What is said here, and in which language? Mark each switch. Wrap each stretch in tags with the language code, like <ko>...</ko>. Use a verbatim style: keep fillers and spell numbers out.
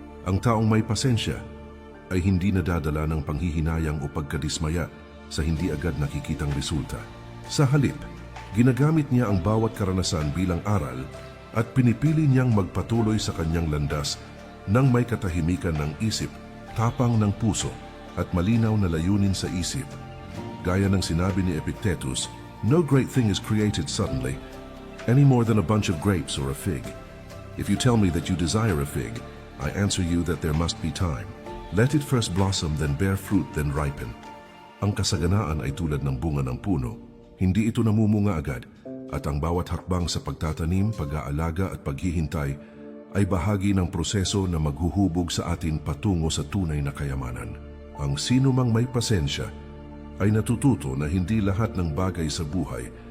<tl>Ang taong may pasensya ay hindi nadadala ng panghihinayang o pagkadismaya sa hindi agad nakikitang resulta. Sa halip, ginagamit niya ang bawat karanasan bilang aral at pinipili niyang magpatuloy sa kanyang landas nang may katahimikan ng isip, tapang ng puso at malinaw na layunin sa isip.</tl> <en>Gaya ng sinabi ni Epictetus, "No great thing is created suddenly, any more than a bunch of grapes or a fig. If you tell me that you desire a fig, I answer you that there must be time. Let it first blossom, then bear fruit, then ripen."</en> <tl>Ang kasaganaan ay tulad ng bunga ng puno. Hindi ito namumunga agad, at ang bawat hakbang sa pagtatanim, pag-aalaga at paghihintay ay bahagi ng proseso na maghuhubog sa atin patungo sa tunay na kayamanan. Ang sino mang may pasensya ay natututo na hindi lahat ng bagay sa buhay</tl>